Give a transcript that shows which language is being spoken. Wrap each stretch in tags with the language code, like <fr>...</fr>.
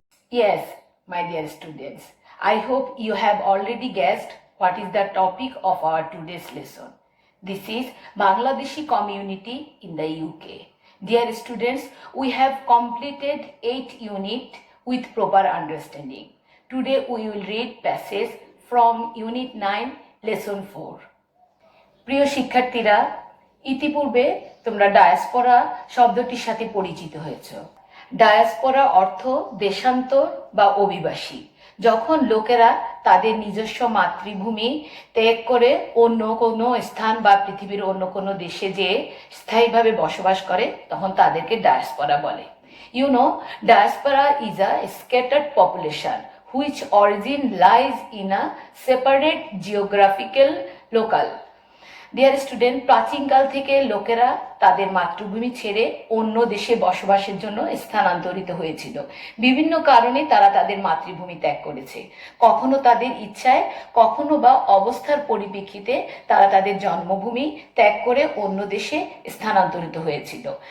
<en>Yes, my dear students, I hope you have already guessed what is the topic of our today's lesson. This is Bangladeshi community in the UK. Dear students, we have completed 8 units with proper understanding. Today we will read passage from Unit 9, Lesson 4.</en> <bn>প্রিয় শিক্ষার্থীরা, ইতিপূর্বে তোমরা diaspora শব্দটির সাথে পরিচিত হয়েছো। Diaspora অর্থ দেশান্তর বা অভিবাসী। যখন লোকেরা তাদের নিজস্ব মাতৃভূমি ত্যাগ করে অন্য কোনো স্থান বা পৃথিবীর অন্য কোনো দেশে যেয়ে স্থায়ীভাবে বসবাস করে তখন তাদেরকে ডায়াসপোরা বলে।</bn> <en>You know, diaspora is a scattered population which origin lies in a separate geographical local. Dear student,</en> <bn>প্রাচীনকাল থেকে লোকেরা তাদের মাতৃভূমি ছেড়ে অন্য দেশে বসবাসের জন্য স্থানান্তরিত হয়েছিল। বিভিন্ন কারণে তারা তাদের মাতৃভূমি ত্যাগ করেছে। কখনো তাদের ইচ্ছায়, কখনো বা অবস্থার পরিপ্রেক্ষিতে তারা তাদের জন্মভূমি ত্যাগ করে অন্য দেশে স্থানান্তরিত হয়েছিল।</bn>